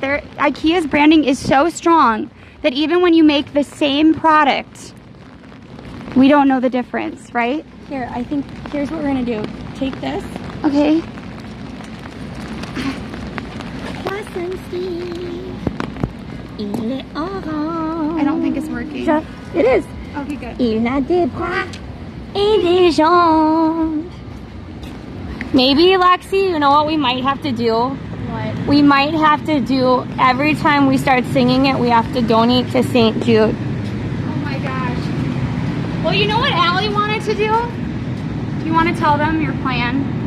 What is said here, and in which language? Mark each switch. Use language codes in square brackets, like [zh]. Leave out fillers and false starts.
[en] Their IKEA's branding is so strong that even when you make the same product, we don't know the difference, right? Here, I think here's what we're gonna do. Take this. Okay. I don't think it's working. It is. Okay, good. [fr] Il n'a des bras et des jambes. [en] Maybe, Lexi, you know what we might have to do? What? We might have to do, every time we start singing it, we have to donate to St. Jude. Oh my gosh. Well, you know what Allie wanted to do? You want to tell them your plan?